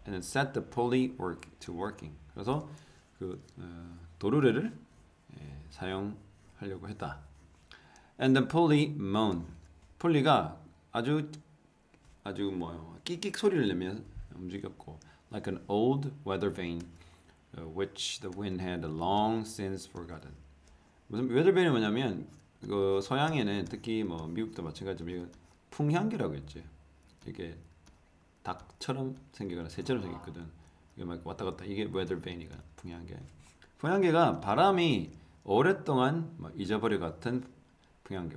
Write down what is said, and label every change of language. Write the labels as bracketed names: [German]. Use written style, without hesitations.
[English] And set the pulley to working. [Korean] 그래서 그 도르래를 사용하려고 했다. [English] And the pulley moaned. [Korean] 폴리가 아주 끽끽 소리를 내며 움직였고, [English] like an old weather vane, which the wind had long since forgotten. [Korean] 무슨 weather vane이 뭐냐면 그 서양에는 특히 뭐 미국도 마찬가지로 풍향계라고 했지. 이게 닭처럼 생기거나 새처럼 생겼거든. 이게 막 왔다 갔다. 이게 weather vane이가 풍향계. 풍향계가 바람이 오랫동안 잊어버릴 같은 풍향계.